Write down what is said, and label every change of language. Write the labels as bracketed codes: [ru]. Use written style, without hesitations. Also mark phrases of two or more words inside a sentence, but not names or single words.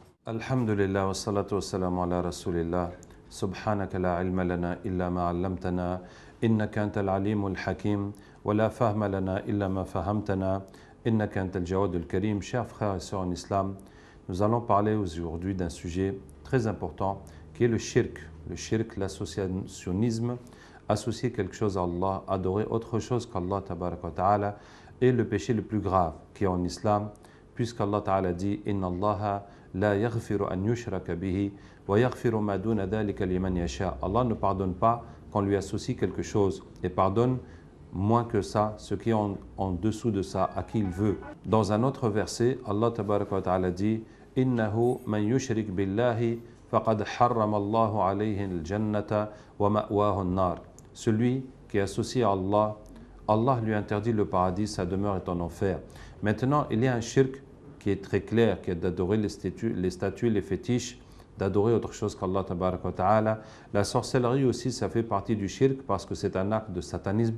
[ar] الحمد لله والصلاة والسلام على رسول الله. سبحانك لا علم لنا إلا ما علمتنا. إنك أنت العليم الحكيم. ولا فهم لنا إلا ما فهمتنا. إنك أنت الجواد الكريم. [fr] Chers frères et sœurs en islam, nous allons parler aujourd'hui d'un sujet très important qui est le shirk. Le shirk, l'associationnisme, associer quelque chose à Allah, adorer autre chose qu' [ar] الله تبارك وتعالى, [fr] est le péché le plus grave qui est en islam, puisqu' [ar] الله تعالى [fr] dit [ar] إن الله لا يغفر أن يشرك به ويغفر ما دون ذلك لمن يشاء. [fr] Allah ne pardonne pas qu'on lui associe quelque chose et pardonne moins que ça, ce qui est en dessous de ça, à qui il veut. Dans un autre verset, [ar] الله تبارك وتعالى dit إنه من يشرك بالله فقد حرم الله عليه الجنة ومأواه النار. [fr] Celui qui est associé à Allah, Allah lui interdit le paradis, sa demeure est en enfer. Maintenant, il y a un shirk qui est très clair, qui est d'adorer les statues, les fétiches, d'adorer autre chose qu' [ar] الله تبارك وتعالى. [fr] La sorcellerie aussi, ça fait partie du shirk parce que c'est un acte de satanisme.